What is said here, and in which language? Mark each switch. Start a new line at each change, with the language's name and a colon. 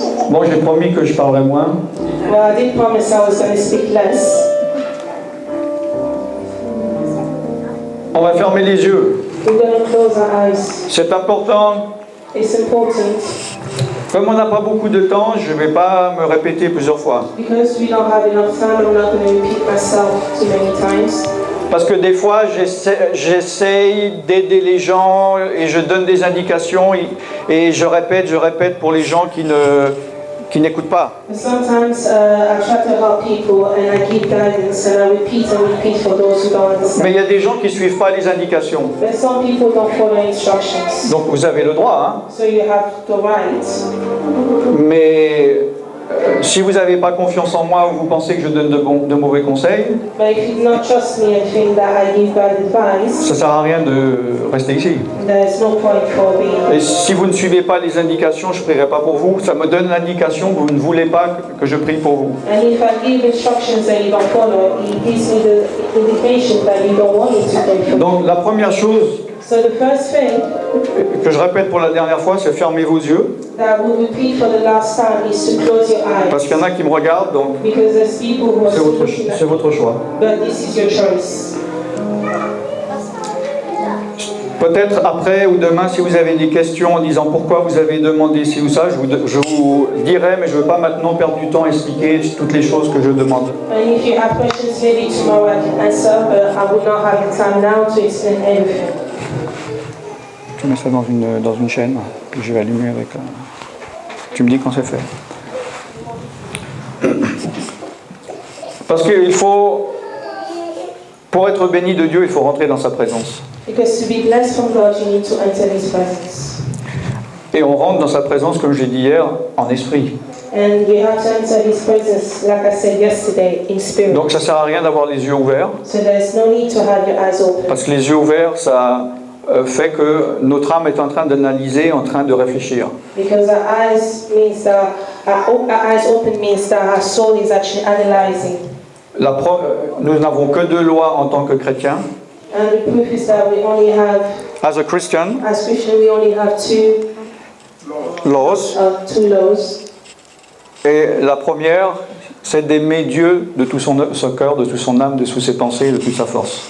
French: Bon, j'ai promis que je parlerai moins.
English: Well, I did promise I was going to speak less.
French: On va fermer les yeux.
English: We're going to close our eyes.
French: C'est important.
English: It's important.
French: Comme on n'a pas beaucoup de temps, je ne vais pas me répéter plusieurs fois.
English: Because we don't have enough time, I'm not going to repeat myself too many times.
French: Parce que des fois, j'essaye d'aider les gens et je donne des indications et je répète pour les gens qui n'écoutent pas.
English: Sometimes I try to help people and I give guidance and I repeat for those who don't understand.
French: Mais il y a des gens qui ne suivent pas les indications.
English: But some people don't follow instructions.
French: Donc vous avez le droit,
English: So you have the right.
French: Mais si vous n'avez pas confiance en moi ou vous pensez que je donne de mauvais conseils,
English: But if you do not trust me and think that I give bad advice,
French: ça ne sert à rien de rester ici.
English: there's no point for being.
French: Et si vous ne suivez pas les indications, je ne prierai pas pour vous. Ça me donne l'indication que vous ne voulez pas que je prie pour vous.
English: And if I give instructions that you don't follow, it gives me the indication that you don't want me to pray for you.
French: Donc la première chose
English: So the first thing
French: que je répète pour la dernière fois, c'est fermez vos yeux.
English: that we'll repeat for the last time is to close your eyes.
French: Parce qu'il y en a qui me regardent, donc
English: Because there's people who are
French: c'est
English: still looking at you.
French: votre choix.
English: But this is your choice.
French: Peut-être après ou demain, si vous avez des questions en disant pourquoi vous avez demandé ci ou ça, je vous dirai, mais je ne veux pas maintenant perdre du temps à expliquer toutes les choses que je demande.
English: And if you have questions, maybe tomorrow I can answer, but I will not have the time now to explain everything.
French: Tu mets ça dans une chaîne, puis je vais allumer avec... Tu me dis quand c'est fait. Parce qu'il faut... Pour être béni de Dieu, il faut rentrer dans sa présence.
English: Because to be blessed from God, you need to enter His presence.
French: Et on rentre dans sa présence, comme j'ai dit hier, en esprit.
English: And we have to enter His presence, like I said yesterday, in spirit.
French: Donc ça ne sert à rien d'avoir les yeux ouverts.
English: So there's no need to have your eyes open.
French: Parce que les yeux ouverts, ça fait que notre âme est en train d'analyser, en train de réfléchir.
English: Because our eyes means that our eyes open means that our soul is actually analyzing.
French: Nous n'avons que deux lois en tant que chrétiens.
English: And the proof is that we only have, As a Christian, as Christians, we only have two laws. laws.
French: Et la première, c'est d'aimer Dieu de tout son cœur, de toute son âme, de toutes ses pensées, de toute sa force.